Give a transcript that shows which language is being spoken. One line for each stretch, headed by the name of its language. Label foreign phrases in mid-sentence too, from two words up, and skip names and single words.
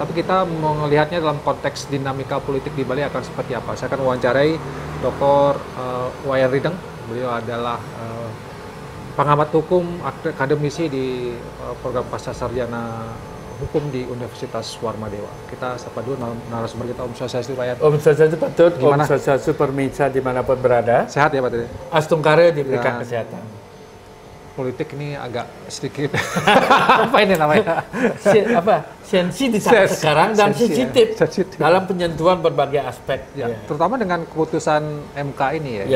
Indonesian: Tapi kita melihatnya dalam konteks dinamika politik di Bali akan seperti apa. Saya akan mewawancarai Dr. Wayan Rideng. Beliau adalah pengamat hukum, akademisi di program Pasca Sarjana Hukum di Universitas Warmadewa. Kita sapa dulu narasumber kita, Om Swastiastu, Pak. Om Swastiastu, Patut. Gimana? Om Swastiastu, pemirsa dimanapun berada. Sehat ya, Pak? Astungkare diberikan kesehatan. Politik ini agak sedikit apa ini namanya? Sensitif sekarang dan sensitif dalam penyentuhan berbagai aspek. Ya, terutama dengan keputusan MK ini ya.